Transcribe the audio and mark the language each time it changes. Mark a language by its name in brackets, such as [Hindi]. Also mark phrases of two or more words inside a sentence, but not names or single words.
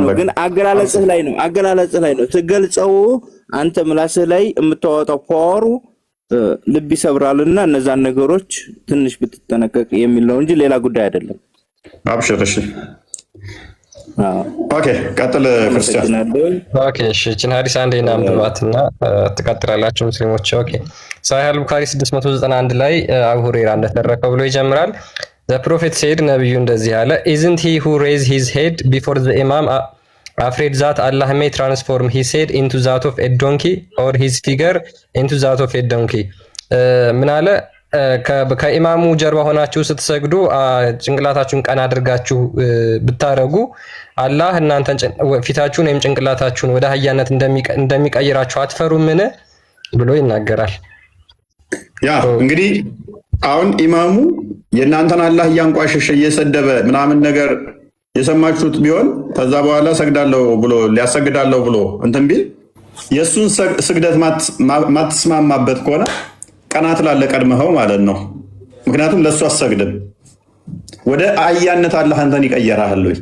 [Amharic] ግን አገላለጽህ ላይ ነው ትገልጸው። አንተ ምላስህ ላይ የምታወጣው ፓወሩ ልብ ይሰብራልና እነዛን ነገሮች ትንሽ ብትጠነቀቅ የሚል ነው እንጂ ሌላ ጉዳይ አይደለም። አብሽር። እሺ ኦኬ፣ ቀጥል ክርስቲያን። ኦኬ እሺ፣ እቺን ሐዲስ አንዴ እናንብባትና ትቀጥላላችሁ ሙስሊሞች። ኦኬ፣ ሳሂህ አል-ቡኻሪ 691 ላይ አቡ ሁረይራ እንደተረከው ብሎ ይጀምራል። [English] The prophet said [Amharic] ነብዩ እንደዚህ አለ [English] isn't he who raised his head before the imam afraid that Allah may transform his head into that of a donkey or his figure into that of a donkey [Amharic] ምን አለ ከኢማሙ ጀርባ ሆናችሁ ስትሰግዱ ጭንቅላታችሁን ቀና አድርጋችሁ ብታረጉ አላህ እናንተን ፊታችሁን ወይም ጭንቅላታችሁን ወደ አህያነት እንደሚቀይራችሁ አትፈሩምን ብሎ ይናገራል። ያ እንግዲህ አሁን ኢማሙ የእናንተን አላህ እያንቋሸሸ እየሰደበ ምናምን ነገር የሰማችሁት ቢሆን ከዛ በኋላ ሰግዳለሁ ብሎ ሊያሰግዳለሁ ብሎ እንትን ቢል የእሱን ስግደት ማትስማማበት ከሆነ ቀናት ላለ ቀድመኸው ማለት ነው። ምክንያቱም ለእሱ አሰግድም ወደ አህያነት አላህ አንተን ይቀየራል ወይ?